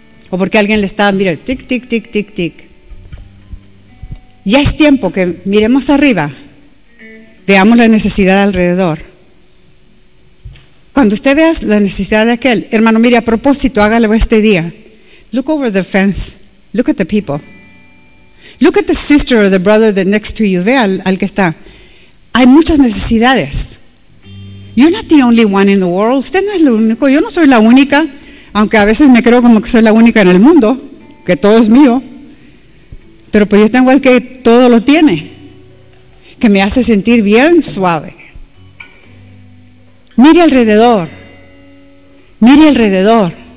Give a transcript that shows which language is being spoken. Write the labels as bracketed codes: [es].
[es] O porque alguien le estaba, mira, tic, tic, tic, tic, tic. Ya es tiempo que miremos arriba. Veamos la necesidad alrededor. Cuando usted vea la necesidad de aquel, hermano, mire, a propósito, hágalo este día. [en] Look over the fence. Look at the people. Look at the sister or the brother that next to you. [es] Vea al que está. Hay muchas necesidades. [en] You're not the only one in the world. [es] Usted no es lo único. Yo no soy la única, aunque a veces me creo como que soy la única en el mundo, que todo es mío. Pero pues yo tengo al que todo lo tiene, que me hace sentir bien suave. Mire alrededor. Mire alrededor.